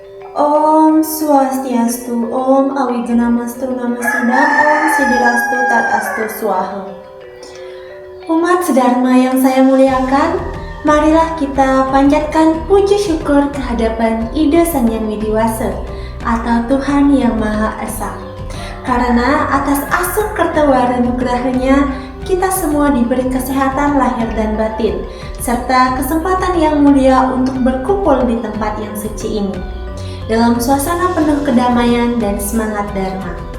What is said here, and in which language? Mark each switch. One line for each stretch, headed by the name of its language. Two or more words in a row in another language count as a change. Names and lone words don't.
Sanskrit: ॐ स्वस्त्यस्तु, ॐ अविघ्नमस्तु नमःसिद्धम्, ॐ सिद्धिरस्तु तथास्तु स्वाहा.
Indonesian: Umat sedharma yang saya muliakan, marilah kita panjatkan puji syukur kehadapan Ida Sang Hyang Widiwasa atau Tuhan Yang Maha Esa. Karena atas
Balinese: asuh kertawara
Indonesian: nugrahanya, kita semua diberi kesehatan lahir dan batin, serta kesempatan yang mulia untuk berkumpul di tempat yang suci ini, dalam suasana penuh kedamaian dan semangat Dharma.